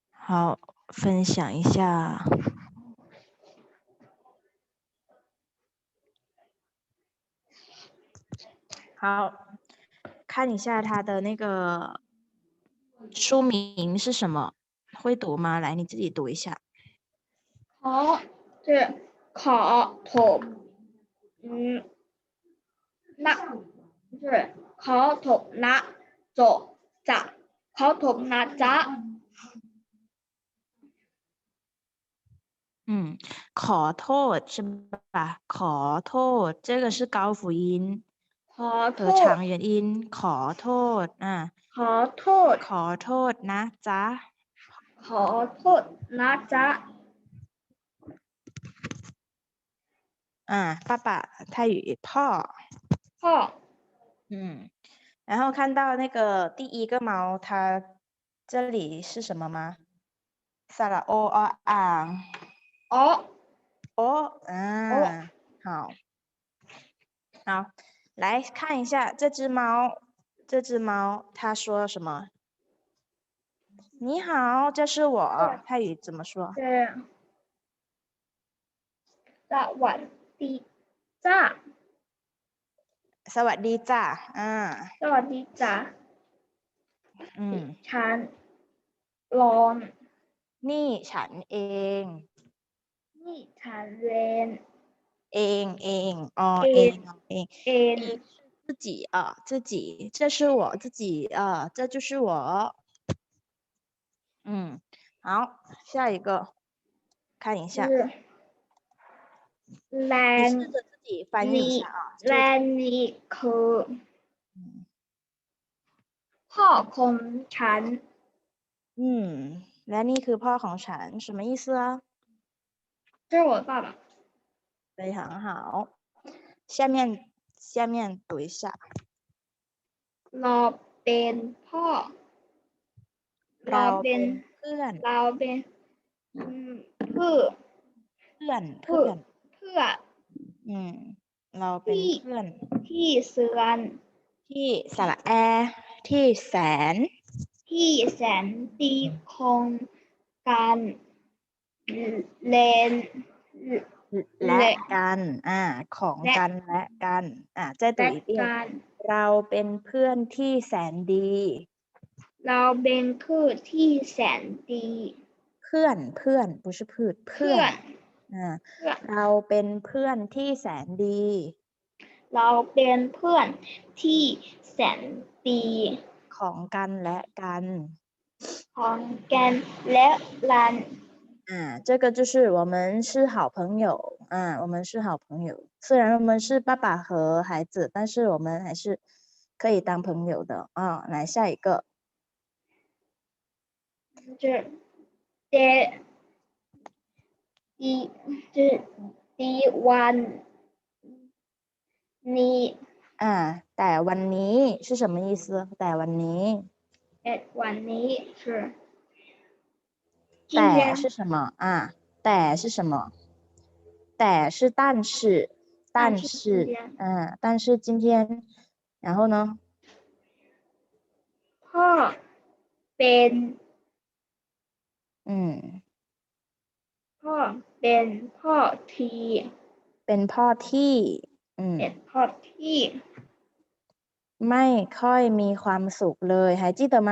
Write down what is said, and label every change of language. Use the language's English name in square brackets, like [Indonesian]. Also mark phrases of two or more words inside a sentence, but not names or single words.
[Chinese] 好，分享一下。好，看一下它的那个书名是什么？会读吗？来，你自己读一下。 [Thai] ขอถมนะโจะขอถมนะจ๊ะ [Chinese] ขอโทษ是吧？ ขอโทษ这个是高辅音和长元音。 [Thai] ขอโทษ ขอโทษ ขอโทษนะจ๊ะ ขอโทษนะจ๊ะ [Chinese] 爸爸泰语พ่อ [Thai] พ่อ [Chinese] 然后看到那个第一个猫，它这里是什么吗？ [Thai] สระโอ อะ อัง อ๋ [Chinese] 好，来看一下这只猫，它说什么？你好，这是我。泰语怎么说？ [Thai] สวัสดีจ้า สวัสดีจ้า สวัสดีจ้าฉันร้อน นี่ฉันเอง นี่ฉันเรน เองเอง [Chinese] 自己自己，这是我自己这就是我。好，下一个，看一下。你试着自己翻译一下 [Thai] และนี่คือพ่อของฉัน และนี่คือพ่อของฉัน [Chinese] 什么意思啊？这是我的爸爸。非常好，下面读一下。 [Thai] เราเป็นพ่อ เราเป็นเพื่อน เราเป็นเพื่อน เราเป็นเพื่อน ที่เสือน ที่สระแอที่แสน ที่แสนดีของกันเลน และกันของกันและกัน [Chinese] 再读一遍 [Thai] เราเป็นเพื่อนที่แสนดี เราเป็นเพื่อนที่แสนดี เพื่อน不是พืชเพื่อนเราเป็นเพื่อนที่แสนดี เราเป็นเพื่อนที่แสนดี ของกันและกัน ของกันและกัน [Chinese] 这个就是我们是好朋友我们是好朋友，虽然我们是爸爸和孩子，但是我们还是可以当朋友的来下一个 [Thai] แต่วันนี้ แต่วันนี้ [Chinese] 是什么意思？ [Thai] แต่วันนี้แต่ [Chinese] 是什么 [Thai] แต่ [Chinese] 是什么？ แต่是但是但是今天然后呢 [Thai] พ่อเป็นพ่อที่ เป็นพ่อที่ไม่ค่อยมีความสุขเลย [Chinese] 还记得吗？